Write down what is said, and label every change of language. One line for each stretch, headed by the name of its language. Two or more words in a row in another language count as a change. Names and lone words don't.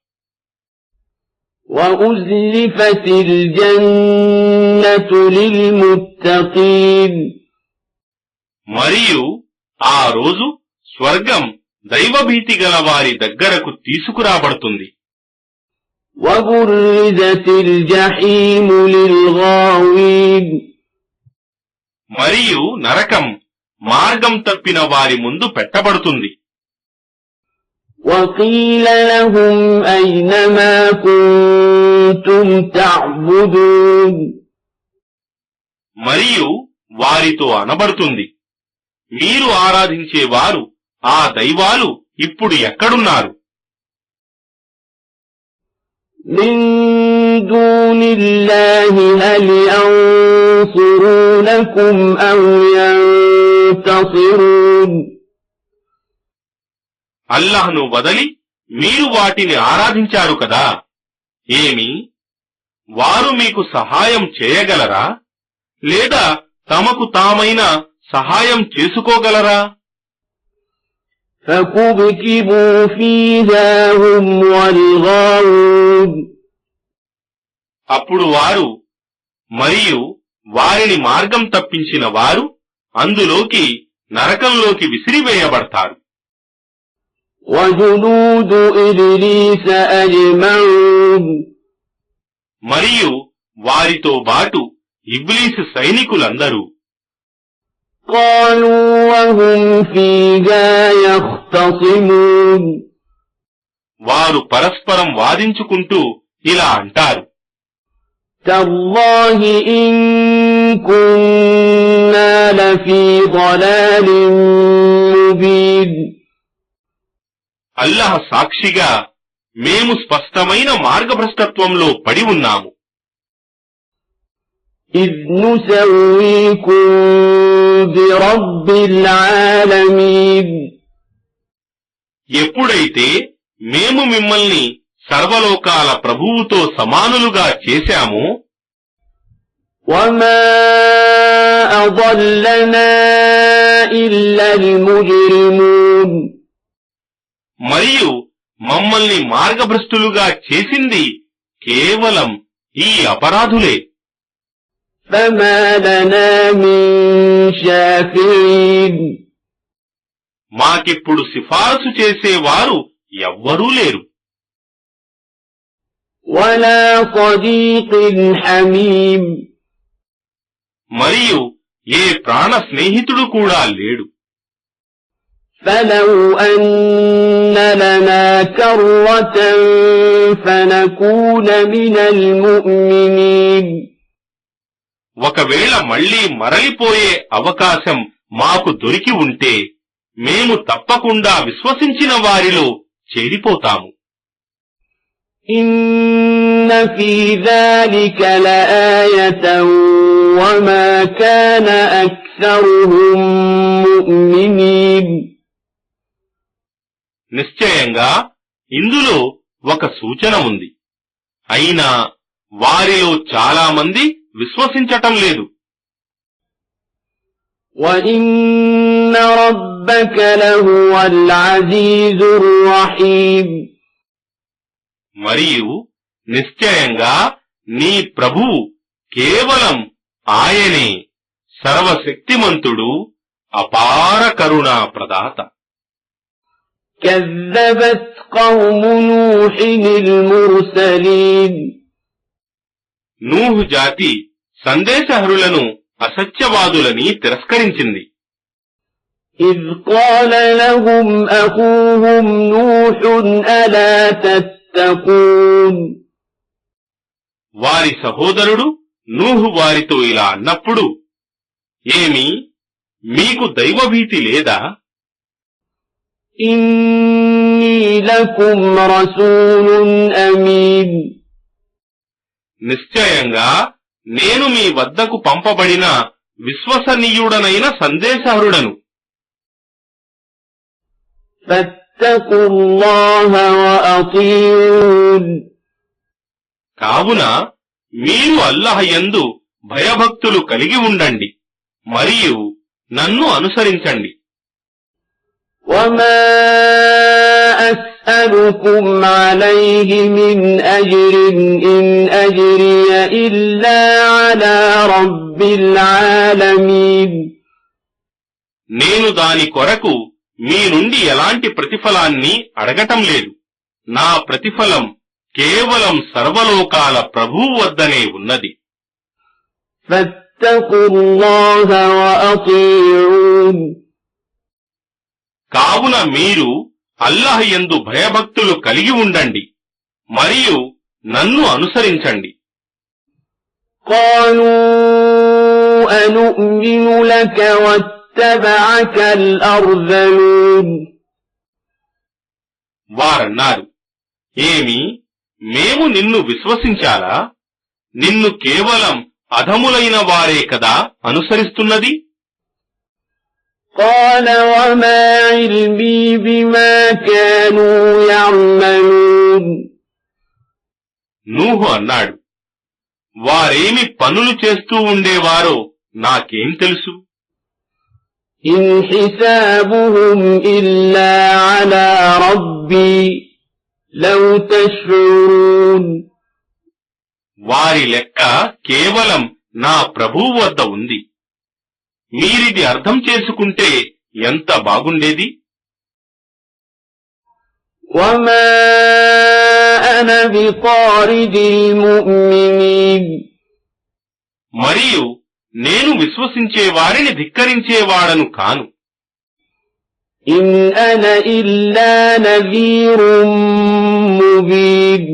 Arabic: وأزلفت الجنة للمتقين
Telugu: మరియు ఆ రోజు స్వర్గం దైవభీతి గల వారి దగ్గరకు తీసుకురాబడుతుంది.
Arabic: وبرزت الجحيم للغاوين
Telugu: మరియు నరకం మార్గం తప్పిన వారి ముందు పెట్టబడుతుంది.
Arabic: وقيل لهم أين ما كنتم تعبدون
Telugu: మరియు వారితో అనబడుతుంది, మీరు ఆరాధించేవారు ఆ దైవాలు ఇప్పుడు ఎక్కడున్నారు?
Arabic: من دون الله هل ينصرونكم أو ينتصرون
Telugu: అల్లాహ్ను వదలి మీరు వాటిని ఆరాధించారు కదా, ఏమి వారు మీకు సహాయం చేయగలరా లేదా తమకు తామైన సహాయం చేసుకోగలరా?
Arabic: فكبكبوا فيها هم والغاوون
Telugu: అప్పుడు వారు మరియు వారిని మార్గం తప్పించిన వారు అందులోకి నరకంలోకి విసిరివేయబడతారు.
Arabic: وجنود إبليس أجمعون
Telugu: మరియు వారితో బాటు ఇబ్లీసు సైనికులందరూ
Arabic: قالوا وهم فيها يختصمون
Telugu: వారు పరస్పరం వాదించుకుంటూ ఇలా అంటారు,
Arabic: تالله إن كنا لفي ضلال مبين
Telugu: అల్లాహ్ సాక్షిగా మేము స్పష్టమైన మార్గభ్రష్టత్వంలో పడి ఉన్నాము.
Arabic: إذ نسويكم برب العالمين
Telugu: ఎప్పుడైతే మేము మిమ్మల్ని సర్వలోకాల ప్రభువుతో సమానులుగా చేశామో,
Arabic: وما أضلنا إلا المجرمون
Telugu: మరియు మమ్మల్ని మార్గభ్రష్టులుగా చేసింది కేవలం ఈ అపరాధులే.
Arabic: فما لنا من شافعين
Telugu: మాకిప్పుడు సిఫారసు చేసేవారు ఎవ్వరూ లేరు.
Arabic: ولا صديق حميم
Telugu: మరియు ఏ ప్రాణ స్నేహితుడు కూడా లేడు.
Arabic: فلو أن لنا كرة فنكون من المؤمنين
Telugu: ఒకవేళ మళ్లీ మరలిపోయే అవకాశం మాకు దొరికి ఉంటే మేము తప్పకుండా విశ్వసించిన వారిలో చేరిపోతాము.
Arabic: إن في ذلك لآية وما كان أكثرهم مؤمنين
Telugu: నిశ్చయంగా ఇందులో ఒక సూచన ఉంది. అయినా వారిలో చాలా మంది విశ్వసించటం లేదు.
Arabic: وَإِنَّ رَبَّكَ لَهُوَ الْعَزِيزُ الرَّحِيمُ
Telugu: మరియు నిశ్చయంగా నీ ప్రభువు కేవలం ఆయనే సర్వశక్తిమంతుడు, అపార కరుణా ప్రదాత.
Arabic: كذبت قوم نوح المرسلين
Telugu: నూహు జాతి సందేశహరులను అసత్యవాదులని తిరస్కరించింది.
Arabic: إذ قال لهم أخوهم نوح ألا تتقون
Telugu: వారి సహోదరుడు నూహు వారితో ఇలా అన్నప్పుడు, ఏమి మీకు దైవభీతి లేదా?
Arabic: إني لكم رسول أمين
Telugu: నిశ్చయంగా నేను మీ వద్దకు పంపబడిన విశ్వసనీయుడనైన సందేశహరుడను.
Arabic: فاتقوا الله وأطيعون
Telugu: కావున మీరు అల్లాహ్ యందు భయభక్తులు కలిగి ఉండండి మరియు నన్ను అనుసరించండి.
Arabic: وما أسألكم عليه من أجر إن أجري إلا على رب العالمين
Telugu: నేను దాని కొరకు మీ నుండి ఎలాంటి ప్రతిఫలాన్ని అడగటం లేదు. నా ప్రతిఫలం కేవలం సర్వలోకాల ప్రభువు వద్దనే ఉన్నది.
Arabic: فاتقوا الله وأطيعون
Telugu: కావున మీరు అల్లాహ్ యందు భయభక్తులు కలిగి ఉండండి మరియు నన్ను అనుసరించండి.
Arabic: قالوا أنؤمن لك واتبعك الأرذلون
Telugu: వారన్నారు, ఏమి మేము నిన్ను విశ్వసించాలా? నిన్ను కేవలం అధములైన వారే కదా అనుసరిస్తున్నది.
Arabic: قال وما علمي بما كانوا يعملون
Telugu: నూహు అన్నాడు, వారేమి పనులు చేస్తూ ఉండేవారో నాకేం తెలుసు.
Arabic: إن حسابهم إلا على ربي لو تشعرون
Telugu: వారి లెక్క కేవలం నా ప్రభువు వద్ద ఉంది. మీరిది అర్థం చేసుకుంటే ఎంత బాగుండేది.
Arabic: وما أنا بطارد المؤمنين
Telugu: మరియు నేను విశ్వసించే వారిని ధిక్కరించేవాడను కాను.
Arabic: إن أنا إلا نذير مبين